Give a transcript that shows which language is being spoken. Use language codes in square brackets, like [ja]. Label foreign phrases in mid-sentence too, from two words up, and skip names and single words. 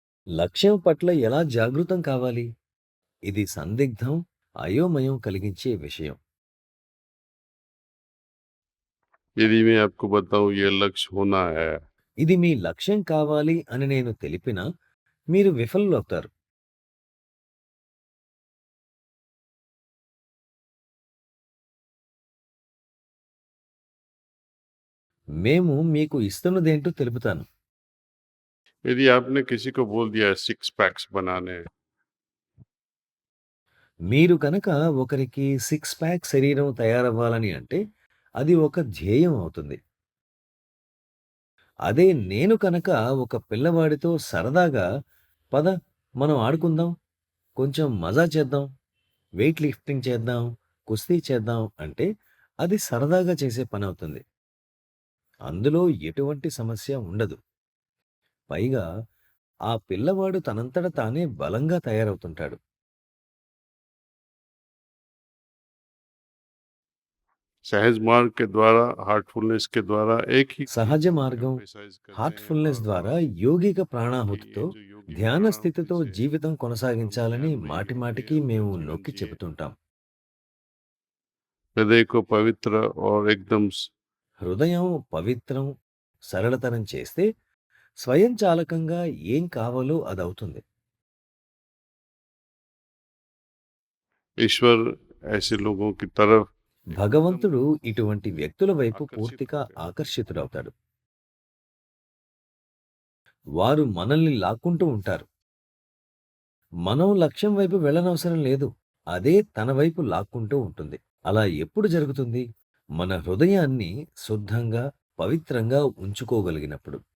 [te] లక్ష్యం పట్ల ఎలా జాగృతం కావాలి? ఇది సందిగ్ధం, అయోమయం కలిగించే విషయం. [hi] यदि मैं आपको बताऊँ ये लक्ष्य होना है, [te] ఇది మీ లక్ష్యం కావాలి అని నేను తెలిపినా మీరు విఫలులవుతారు. మేము మీకు ఇస్తున్నదేంటో తెలుపుతాను. [hi] यदि आपने किसी को बोल दिया है 6 पैक्स बनाने हैं, [te] మీరు గనక ఒకరికి [en] six pack [te] శరీరం తయారవ్వాలని అంటే అది ఒక ధ్యేయం అవుతుంది. అదే నేను కనుక ఒక పిల్లవాడితో సరదాగా పద మనం ఆడుకుందాం, కొంచెం మజా చేద్దాం, [en] weight lifting [te] చేద్దాం, కుస్తీ చేద్దాం అంటే అది సరదాగా చేసే పనవుతుంది. అందులో ఎటువంటి సమస్య ఉండదు. పైగా ఆ పిల్లవాడు తనంతట తానే బలంగా తయారవుతుంటాడు. [hi] सहज मार्ग के द्वारा, हार्टफुलनेस के द्वारा एक ही [te] సహజ [hi] चीज़ को [te] మార్గం [hi] एम्फसाइज़ करते हैं [te] హార్ట్‌ఫుల్‌నెస్ [hi] और [te] ద్వారా యోగిక [hi] कि [te] ప్రాణాహుతితో [hi] ये जो योगिक [te] ధ్యాన [hi] प्राणाहुति [te] స్థితితో [hi] से [te] జీవితం [hi] हम [te] కొనసాగించాలని [hi] ध्यान में ही होते [te] మాటిమాటికి [hi] अपना [te] మేము [hi] जीवन [te] నొక్కి [hi] जिए। [te] చెబుతుంటాం. [hi] हृदय को पवित्र और एकदम [te] హృదయం పవిత్రం, సరళతరం చేస్తే స్వయంచాలకంగా ఏం కావాలో అదవుతుంది. [hi] ईश्वर ऐसे लोगों की तरफ एकदम [te] భగవంతుడు ఇటువంటి వ్యక్తుల వైపు [hi] आकर्षित [te] పూర్తిగా [hi] होते हैं। [te] ఆకర్షితుడవుతాడు. వారు మనల్ని లాక్కుంటూ ఉంటారు. మనం లక్ష్యం వైపు వెళ్ళనవసరం లేదు. అదే తన వైపు లాక్కుంటూ ఉంటుంది. అలా ఎప్పుడు జరుగుతుంది? మన హృదయాన్ని శుద్ధంగా, పవిత్రంగా ఉంచుకోగలిగినప్పుడు.